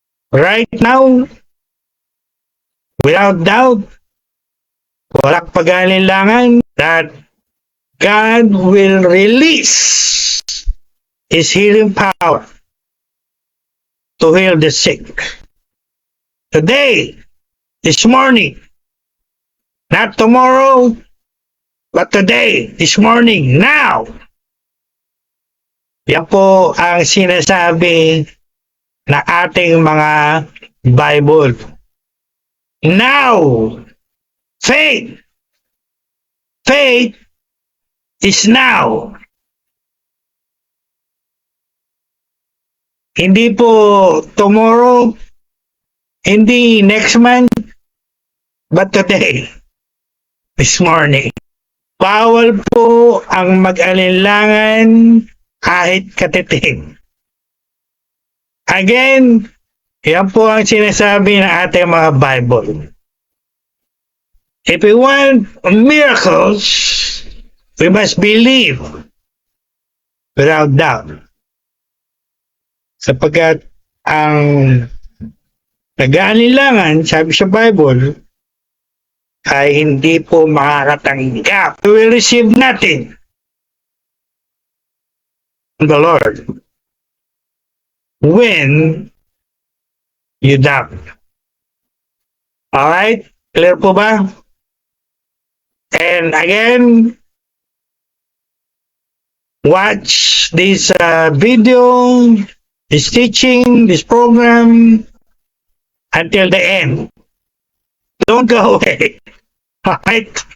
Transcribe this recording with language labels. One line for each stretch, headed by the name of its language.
English: Right now, without doubt,
Filipino: walang pag-alinlangan
English: that God will release His healing power to heal the sick. Today, this morning, not tomorrow, but today, this morning, now.
Filipino: Yan po ang sinasabi na ating mga Bible.
English: Now, faith faith is now.
Filipino: Hindi po
English: tomorrow,
Filipino: hindi
English: next month, but today, this morning.
Filipino: Bawal po ang mag-alinlangan kahit katiting. Again, yan po ang sinasabi ng ating mga Bible.
English: If we want miracles, we must believe without doubt.
Filipino: Sapagkat ang nag-aalilangan, sabi sa Bible, ay hindi po makakatanggap.
English: We will receive nothing from the Lord when you doubt. Alright? Clear po ba? And again, watch this video, this teaching, this program until the end. Don't go away. Alright?